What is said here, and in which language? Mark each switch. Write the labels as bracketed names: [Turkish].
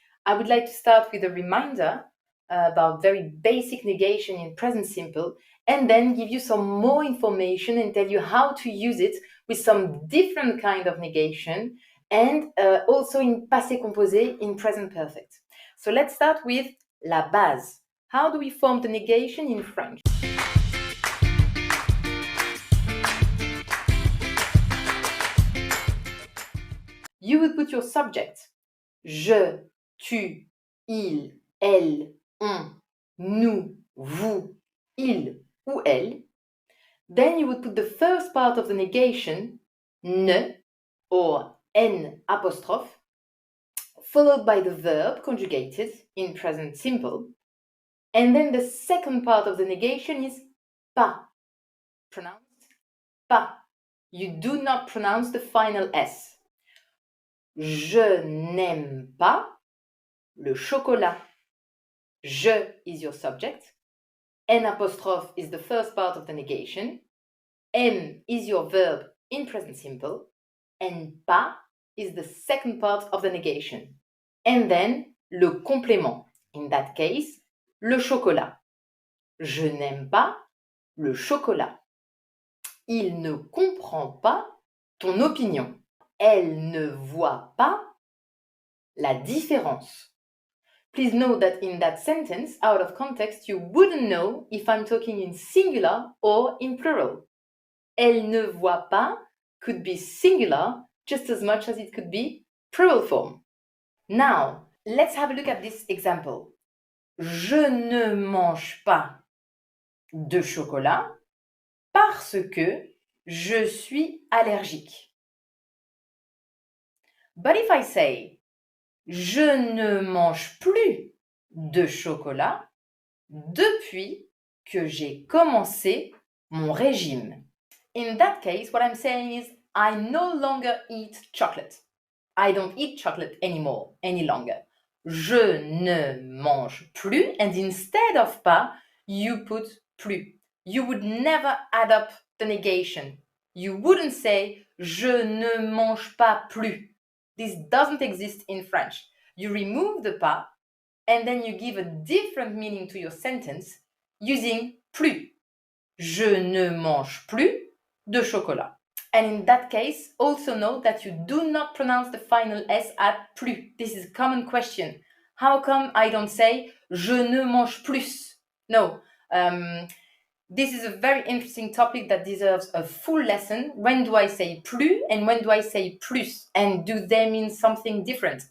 [English] I would like to start with a reminder about very basic negation in present simple and then give you some more information and tell you how to use it with some different kind of negation and also in passé composé in present perfect. So let's start with [French] la base. [English] How do we form the negation in French? You would put your subject. [French] Je, tu, il, elle, on, nous, vous, il ou elle. [English] Then you would put the first part of the negation, ne or n apostrophe, followed by the verb conjugated in present simple. And then the second part of the negation is pas, pronounced pas. You do not pronounce the final S. [French] Je n'aime pas le chocolat. [English] Je is your subject. N apostrophe is the first part of the negation. M is your verb in present simple. And pas is the second part of the negation. And then le complément. In that case, [French] le chocolat. Je n'aime pas le chocolat. Il ne comprend pas ton opinion. Elle ne voit pas la différence. [English] Please note that in that sentence, out of context, you wouldn't know if I'm talking in singular or in plural. [French] Elle ne voit pas [English] could be singular just as much as it could be plural form. Now, let's have a look at this example. [French] Je ne mange pas de chocolat parce que je suis allergique. [English] But if I say [French] je ne mange plus de chocolat depuis que j'ai commencé mon régime. [English] In that case, what I'm saying is I no longer eat chocolate. I don't eat chocolate anymore, any longer. [French] Je ne mange plus, [English] and instead of pas, you put plus. You would never add up the negation. You wouldn't say [French] je ne mange pas plus. [English] This doesn't exist in French. You remove the pas, and then you give a different meaning to your sentence using plus. [French] Je ne mange plus de chocolat. [English] And in that case, also note that you do not pronounce the final S at plus. This is a common question. How come I don't say [French] je ne mange plus? [English] No. This is a very interesting topic that deserves a full lesson. When do I say plus and when do I say plus? And do they mean something different?